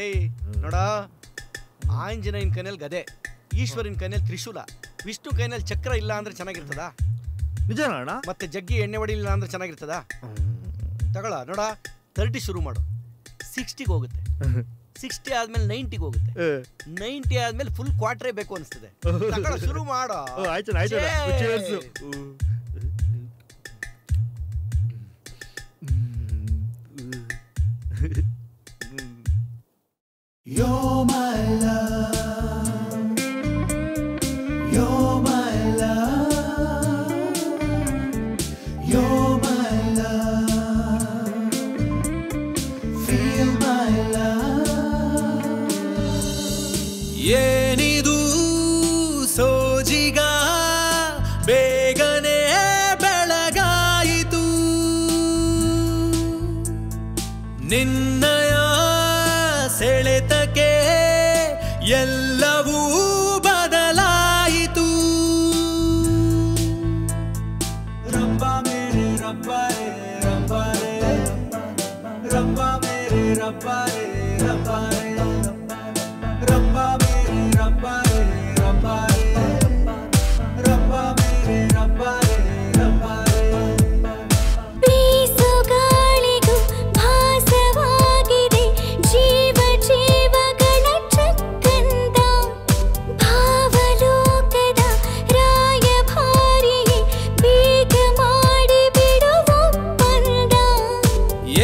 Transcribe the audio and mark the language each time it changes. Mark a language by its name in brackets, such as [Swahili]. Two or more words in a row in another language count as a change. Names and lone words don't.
[Kannada] ನೋಡ, ಆಂಜನೇಯನ ಕೈನಲ್ಲಿ ಗದೆ, ಈಶ್ವರಿನ ಕೈನಲ್ಲಿ ತ್ರಿಶೂಲ, ವಿಷ್ಣು ಕೈನಲ್ಲಿ ಚಕ್ರ ಇಲ್ಲ ಅಂದ್ರೆ ಚೆನ್ನಾಗಿರ್ತದ? ನಿಜ ಅಣ್ಣ. ಮತ್ತೆ ಜಗ್ಗಿ ಎಣ್ಣೆ ಹೊಡಿಲಿಲ್ಲ ಅಂದ್ರೆ ಚೆನ್ನಾಗಿರ್ತದ? ತಗೊಳ. ನೋಡ, 30 ಶುರು ಮಾಡು, 60ಗೆ ಹೋಗುತ್ತೆ. 60 ಆದ್ಮೇಲೆ 90ಗೆ ಹೋಗುತ್ತೆ. 90 ಆದ್ಮೇಲೆ [English] full quarter [Kannada] ಬೇಕು ಅನಿಸ್ತದೆ. ಶುರು ಮಾಡೋ. [English] You're my love, you're my love, you're my love, feel my love. [Kannada] ಏನಿದು ಸೋಜಿಗ ಬೇಗನೆ ಬೆಳಗಾಯಿತು, ನಿನ್ನಯ ಸೆಳೆತಕ್ಕೆ ಎಲ್ಲವೂ ಬದಲಾಯಿತು. [Hindi] रब्बा मेरे रब्बा रे रब्बा रे, रब्बा मेरे रब्बा रे रब्बा रे, रब्बा मेरे रब्बा रे रब्बा रे, रब्बा मेरे रब्बा रे रब्बा रे. [Kannada] ಬೀಸು ಗಾಳಿಗೂ ಭಾಸವಾಗಿದೆ ಜೀವ ಜೀವಗಳ ಚಕ್ಕಂದ, ಭಾವಲೋಕದ ರಾಯಭಾರಿಯೇ ಬೇಗ ಮಾಡಿ ಬಿಡುವ ಒಪ್ಪಂದ.